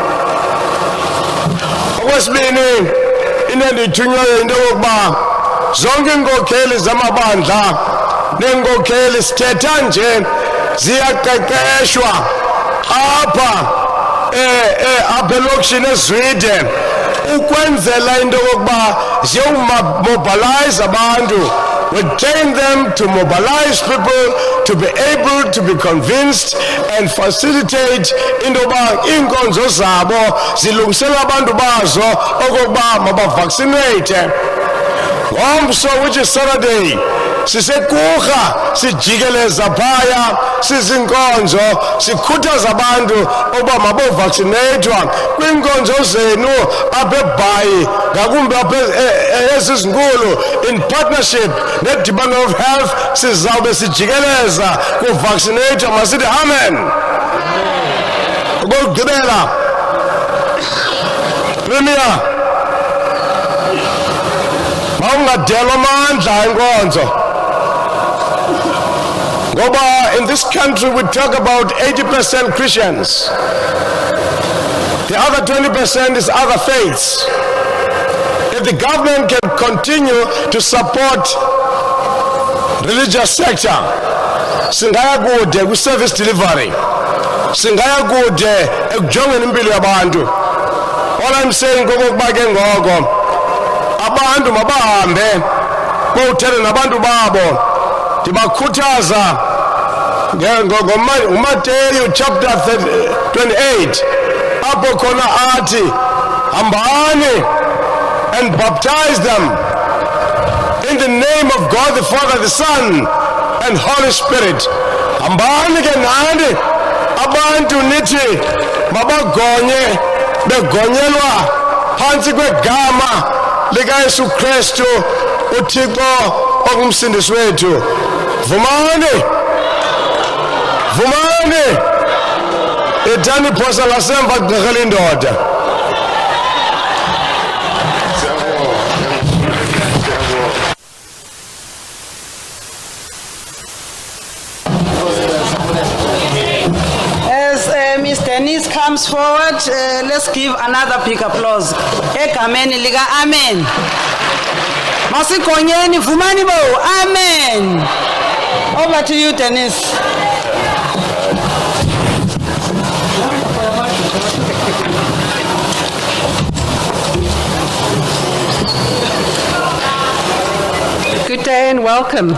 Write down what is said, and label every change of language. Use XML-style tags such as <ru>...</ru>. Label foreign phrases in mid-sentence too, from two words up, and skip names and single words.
<xh>Okwesibini into endithunywayo into yokuba zonke iinkokheli zamabandla neenkokheli sithetha nje ziyaqeqeshwa apha elokishini eZwide ukwenzela into yokuba ziyowumobilize abantu.</xh> <en>We train them to mobilize people to be able to be convinced and facilitate</en> <xh>into yokuba iinkonzo zabo zilungisela abantu bazo okokuba mabavaccinate. Ngomso,</xh> <en>which is Saturday,</en> <xh>sisekurha sijikeleza phaya sizinkonzo sikhuthaza abantu oba mabovaccinatwa kwinkonzo zenu apha eBhayi ngakumbi apha ezinkulu</xh> <en>in partnership</en> <xh>ne-Department of Health sizawube sijikeleza kuvaccinatwa. Masithi amen. Gqeberha Premier mawungadelwa amandla enkonzo.</xh> <en>In this country we talk about 80% Christians. The other 20% is other faiths. If the government can continue to support religious sector,</en> <xh>singaya kude ku service delivery, singaya kude ekujongeni impilo yabantu.</xh> <en>All I'm saying</en> <xh>kokokuba ke ngoko abantu mabahambe bowuthetha nabantu babo ndibakhuthaza ngoMateyu chapter 28 apho khona athi hambani</xh> <en>and baptize them in the name of God the Father, the Son and Holy Spirit.</en> <xh>Hambani ke nani abantu nithi mabagonye begonyelwa phansi kwegama likaYesu Kristu uThixo ongumsindisi wethu. Vumani ethani phosa lasemva gqirhela indoda.</xh> <en>Ms. Denise comes forward, let's give another big applause.</en> <xh>Egameni lika amen. Masikonyeni vumani bo, amen.</xh> <en>Over to you, Denise. Good day and welcome.</en>